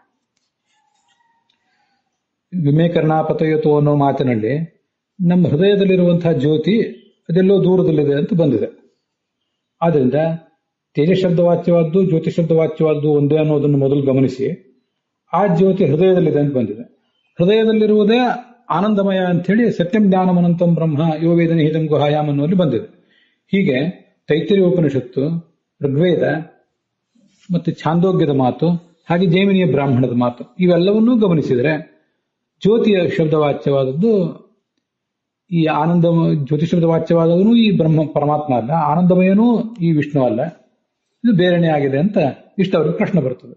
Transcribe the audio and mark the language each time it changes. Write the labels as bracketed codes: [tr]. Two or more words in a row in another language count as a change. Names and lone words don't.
[kn] ವಿಮೇಕರ್ಣಾಪತಯತು ಅನ್ನೋ ಮಾತಿನಲ್ಲಿ ನಮ್ಮ ಹೃದಯದಲ್ಲಿರುವಂತಹ ಜ್ಯೋತಿ ಅದೆಲ್ಲೋ ದೂರದಲ್ಲಿದೆ ಅಂತ ಬಂದಿದೆ. ಆದ್ರಿಂದ ತೇಜಶಬ್ದವಾಚ್ಯವಾದ್ದು ಜ್ಯೋತಿಶಬ್ದವಾಚ್ಯವಾದ್ದು ಒಂದೇ ಅನ್ನೋದನ್ನು ಮೊದಲು ಗಮನಿಸಿ, ಆ ಜ್ಯೋತಿ ಹೃದಯದಲ್ಲಿದೆ ಅಂತ ಬಂದಿದೆ. ಹೃದಯದಲ್ಲಿರುವುದೇ ಆನಂದಮಯ ಅಂತ ಹೇಳಿ [sa] ಸತ್ಯಂ ಜ್ಞಾನಮನಂತಂ ಬ್ರಹ್ಮ ಯೋ ವೇದ ನಿಹಿತಂ ಗುಹಾಯಾಮ್ [kn] ಅನ್ನುವಲ್ಲಿ ಬಂದಿದೆ. ಹೀಗೆ ತೈತ್ತಿರೀಯ ಉಪನಿಷತ್ತು, ಋಗ್ವೇದ ಮತ್ತು ಛಾಂದೋಗ್ಯದ ಮಾತು, ಹಾಗೆ ಜೈಮಿನಿಯ ಬ್ರಾಹ್ಮಣದ ಮಾತು, ಇವೆಲ್ಲವನ್ನೂ ಗಮನಿಸಿದರೆ ಜ್ಯೋತಿಯ ಶಬ್ದವಾಚ್ಯವಾದದ್ದು ಈ ಆನಂದ, ಜ್ಯೋತಿ ಶಬ್ದವಾಚ್ಯವಾದವನು ಈ ಪರಮಾತ್ಮ ಅಲ್ಲ, ಆನಂದಮಯನೂ ಈ ವಿಷ್ಣು ಅಲ್ಲ, ಇದು ಬೇರೆನೇ ಆಗಿದೆ ಅಂತ ಇಷ್ಟು ಅವ್ರಿಗೆ ಪ್ರಶ್ನೆ ಬರ್ತದೆ.